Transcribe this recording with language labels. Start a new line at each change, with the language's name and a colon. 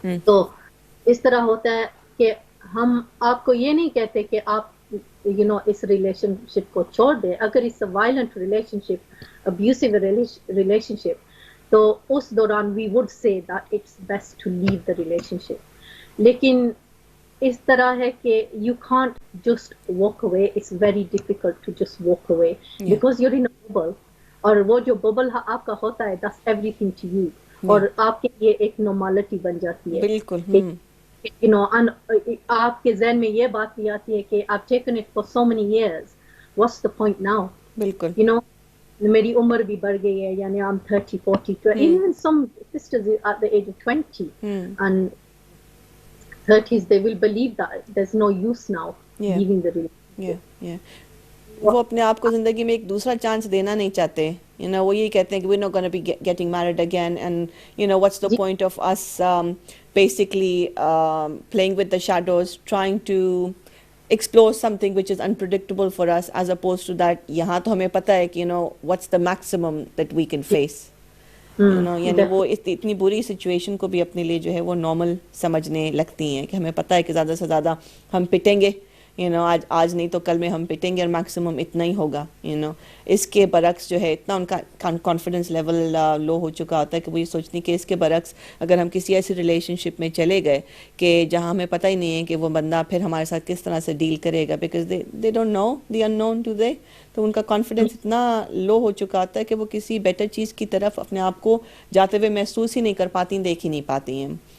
Hindi: तो इस तरह होता है कि हम आपको ये नहीं कहते कि आप इस रिलेशनशिप को छोड़ दें।
English: अगर it's a violent relationship, abusive relationship,
Hindi: तो उस दौरान
English: We would say that it's best to leave the relationship.
Hindi: लेकिन इस तरह है कि
English: you can't just walk away, it's very difficult to just walk away because you're in a bubble,
Hindi: और वो जो बबल आपका होता है
English: that's everything to you,
Hindi: और आपके लिए एक नॉर्मलिटी बन जाती है बिल्कुल। आपके ज़हन में ये बात भी आती है कि
English: I've taken it for so many years, what's the point now?
Hindi: बिल्कुल मेरी उम्र भी बढ़ गई है, यानी
English: I'm 30, 40, even some sisters at the age of 20 and 30s, they will believe that there's no use now leaving the relationship.
Hindi: वो अपने आप को जिंदगी में एक दूसरा चांस देना नहीं चाहते, वो यही कहते हैं कि
English: we're not going to be getting married again, and what's the point of us basically playing with the shadows, trying to explore something which is unpredictable for us, as opposed to that
Hindi: यहाँ तो हमें पता है कि
English: what's the maximum that we can face.
Hindi: यानी वो इतनी बुरी सिचुएशन को भी अपने लिए जो है वो नॉर्मल समझने लगती हैं कि हमें पता है कि ज़्यादा से ज़्यादा हम पिटेंगे, आज नहीं तो कल में हम पिटेंगे, और मैक्सिमम इतना ही होगा। इसके बरक्स जो है इतना उनका कॉन्फिडेंस लेवल लो हो चुका होता है कि वो ये सोचती हैं कि इसके बरक्स अगर हम किसी ऐसी रिलेशनशिप में चले गए कि जहाँ हमें पता ही नहीं है कि वो बंदा फिर हमारे साथ किस तरह से डील करेगा,
English: because they don't know the unknown to they,
Hindi: तो उनका कॉन्फिडेंस इतना लो हो चुका होता है कि वो किसी बेटर चीज़ की तरफ अपने आप को जाते हुए महसूस ही नहीं कर पाती, देख ही नहीं पाती हैं।